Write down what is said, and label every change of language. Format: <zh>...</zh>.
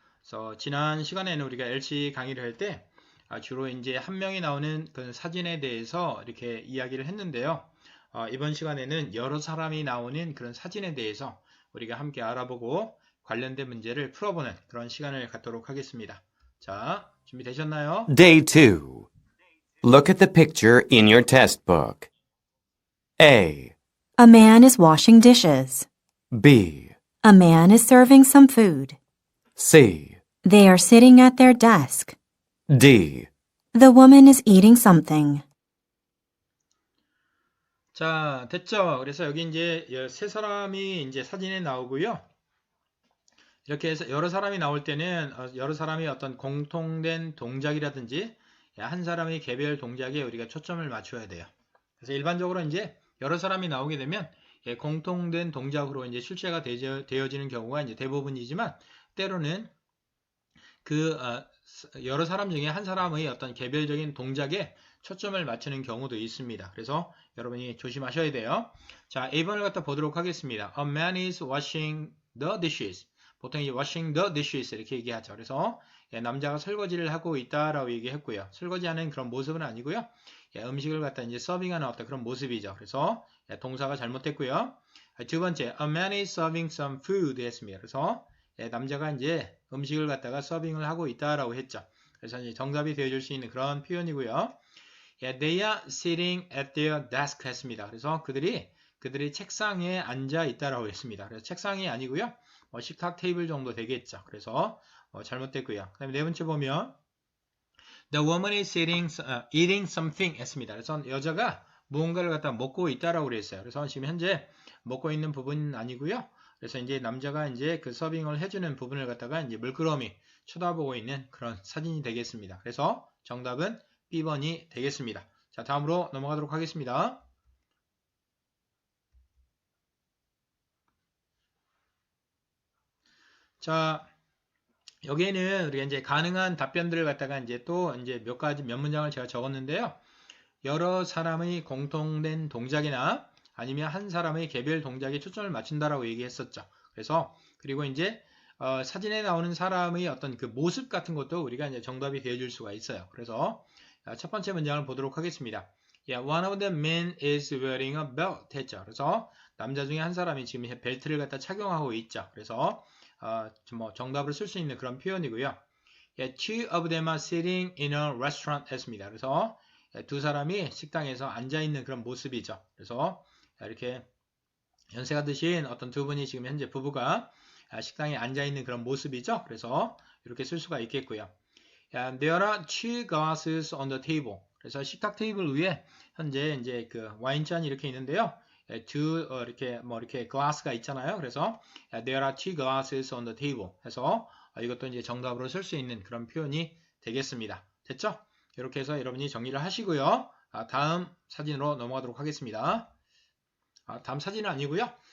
<ko>그래서 지난 시간에는 우리가 LC 강의를 할 때 주로 이제 한 명이 나오는 그 사진에 대해서 이렇게 이야기를 했는데요. 이번 시간에는 여러 사람이 나오는 그런 사진에 대해서 우리가 함께 알아보고 관련된 문제를 풀어보는 그런 시간을 갖도록 하겠습니다. 자, 준비되셨나요?</ko> <en>Day 2. Look at the picture in your test book. A, A man is washing dishes. B, A man is serving some food. C, They are sitting at their desk. D. The woman is eating something.</en> <ko>자, 됐죠? 그래서 여기 이제 세 사람이 이제 사진에 나오고요. 이렇게 해서 여러 사람이 나올 때는 여러 사람이 어떤 공통된 동작이라든지 한 사람의 개별 동작에 우리가 초점을 맞춰야 돼요. 그래서 일반적으로 이제 여러 사람이 나오게 되면 공통된 동작으로 이제 출제가 되어지는 경우가 이제 대부분이지만 때로는 그 여러 사람 중에 한 사람의 어떤 개별적인 동작에 초점을 맞추는 경우도 있습니다. 그래서 여러분이 조심하셔야 돼요. 자, A번을 갖다 보도록 하겠습니다.</ko> <en>A man is washing the dishes.</en> <ko>보통 이</ko> <en>washing the dishes</en> <ko>이렇게 얘기하죠. 그래서 남자가 설거지를 하고 있다라고 얘기했고요. 설거지하는 그런 모습은 아니고요. 음식을 갖다 이제 서빙하는 어떤 그런 모습이죠. 그래서 동사가 잘못됐고요. 두 번째,</ko> <en>a man is serving some food</en> <ko>했습니다. 그래서 남자가 이제 음식을 갖다가 서빙을 하고 있다라고 했죠. 그래서 이제 정답이 되어줄 수 있는 그런 표현이고요.</ko> <en>They are sitting at their desk</en> <ko>했습니다. 그래서 그들이 책상에 앉아 있다라고 했습니다. 그래서 책상이 아니고요. 식탁 테이블 정도 되겠죠. 그래서 잘못됐고요. 그 다음에 네 번째 보면</ko> <en>The woman is eating something</en> <ko>했습니다. 그래서 여자가 무언가를 갖다 먹고 있다라고 그랬어요. 그래서 지금 현재 먹고 있는 부분은 아니고요. 그래서 이제 남자가 이제 그 서빙을 해주는 부분을 갖다가 이제 물끄러미 쳐다보고 있는 그런 사진이 되겠습니다. 그래서 정답은 B번이 되겠습니다. 자, 다음으로 넘어가도록 하겠습니다. 자, 여기에는 우리가 이제 가능한 답변들을 갖다가 이제 또 이제 몇 문장을 제가 적었는데요. 여러 사람의 공통된 동작이나 아니면 한 사람의 개별 동작에 초점을 맞춘다라고 얘기했었죠. 그래서 그리고 이제 사진에 나오는 사람의 어떤 그 모습 같은 것도 우리가 이제 정답이 되어줄 수가 있어요. 그래서 첫 번째 문장을 보도록 하겠습니다.</ko> <en>One of the men is wearing a belt</en> <ko>했죠. 그래서 남자 중에 한 사람이 지금 벨트를 갖다 착용하고 있죠. 그래서 뭐 정답을 쓸 수 있는 그런 표현이고요.</ko> <en>Two of them are sitting in a restaurant</en> <ko>했습니다. 그래서 두 사람이 식당에서 앉아 있는 그런 모습이죠. 그래서 이렇게 연세가 드신 어떤 두 분이 지금 현재 부부가 식당에 앉아 있는 그런 모습이죠. 그래서 이렇게 쓸 수가 있겠고요.</ko> <en>There are two glasses on the table.</en> <ko>그래서 식탁 테이블 위에 현재 이제 그 와인잔이 이렇게 있는데요. 이렇게 glass가 있잖아요. 그래서</ko> <en>there are two glasses on the table</en> <ko>해서 이것도 이제 정답으로 쓸 수 있는 그런 표현이 되겠습니다. 됐죠? 이렇게 해서 여러분이 정리를 하시고요. 다음 사진으로 넘어가도록 하겠습니다. 다음 사진은 아니고요.</ko>